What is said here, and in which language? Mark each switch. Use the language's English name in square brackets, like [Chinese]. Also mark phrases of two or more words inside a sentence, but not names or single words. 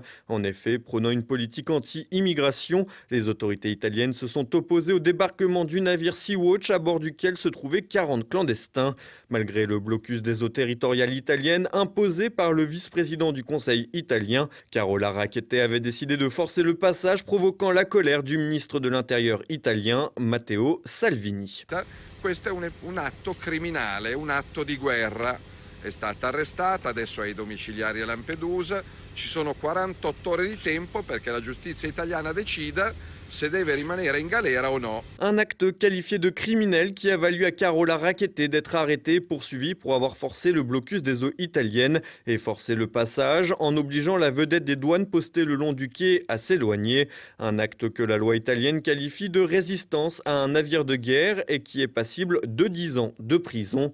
[French] En effet, prônant une politique anti-immigration, les autorités italiennes se sont opposées au débarquement du navire Sea-Watch à bord duquel se trouvaient 40 clandestins. Malgré le blocus des eaux territoriales italiennes imposé par le vice-président du Conseil italien, Carola Rackete avait décidé de forcer le passage, provoquant la colère du ministre de l'Intérieur italien, Matteo Salvini. [Italian] Questo è un atto criminale, un atto di guerra. È stata arrestata, adesso è ai domiciliari a Lampedusa. Ci sono 48 ore di tempo perché la giustizia italiana decida se deve rimanere in galera o no. [French] Un acte qualifié de criminel qui a valu à Carola Rackete d'être arrêtée et poursuivie pour avoir forcé le blocus des eaux italiennes et forcé le passage en obligeant la vedette des douanes postée le long du quai à s'éloigner. Un acte que la loi italienne qualifie de résistance à un navire de guerre et qui est passible de 10 ans de prison.